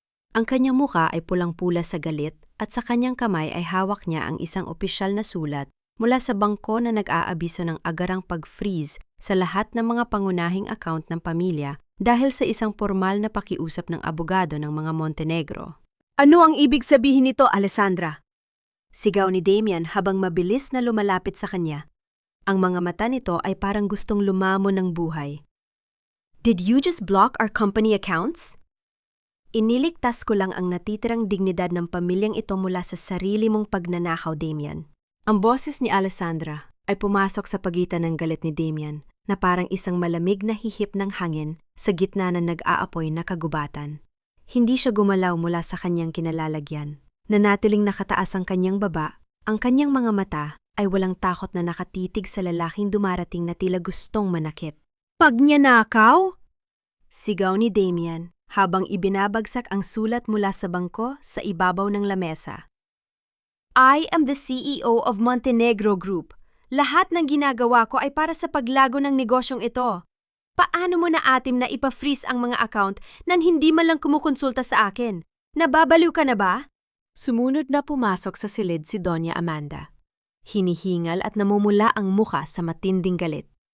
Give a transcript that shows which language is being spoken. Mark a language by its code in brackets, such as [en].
[tl] Ang kanyang muka ay pulang-pula sa galit at sa kanyang kamay ay hawak niya ang isang opisyal na sulat mula sa bangko na nag-aabiso ng agarang pag-freeze sa lahat ng mga pangunahing account ng pamilya dahil sa isang formal na pakiusap ng abogado ng mga Montenegro. Ano ang ibig sabihin nito, Alessandra? Sigaw ni Damian habang mabilis na lumalapit sa kanya. Ang mga mata nito ay parang gustong lumamon ng buhay. [en] Did you just block our company accounts? [tl] Iniligtas ko lang ang natitirang dignidad ng pamilyang ito mula sa sarili mong pagnanakaw, Damian. Ang boses ni Alessandra ay pumasok sa pagitan ng galit ni Damian na parang isang malamig na hihip ng hangin sa gitna ng nag-aapoy na kagubatan. Hindi siya gumalaw mula sa kanyang kinalalagyan. Nanatiling nakataas ang kanyang baba, ang kanyang mga mata ay walang takot na nakatitig sa lalaking dumarating na tila gustong manakip. Pagnyanakaw? Sigaw ni Damian habang ibinabagsak ang sulat mula sa bangko sa ibabaw ng lamesa. [en] I am the CEO of Montenegro Group. [tl] Lahat ng ginagawa ko ay para sa paglago ng negosyong ito. Paano mo naatim na ipa-freeze ang mga account nang hindi man lang kumukonsulta sa akin? Nababaliw ka na ba? Sumunod na pumasok sa silid si Doña Amanda. Hinihingal at namumula ang muka sa matinding galit.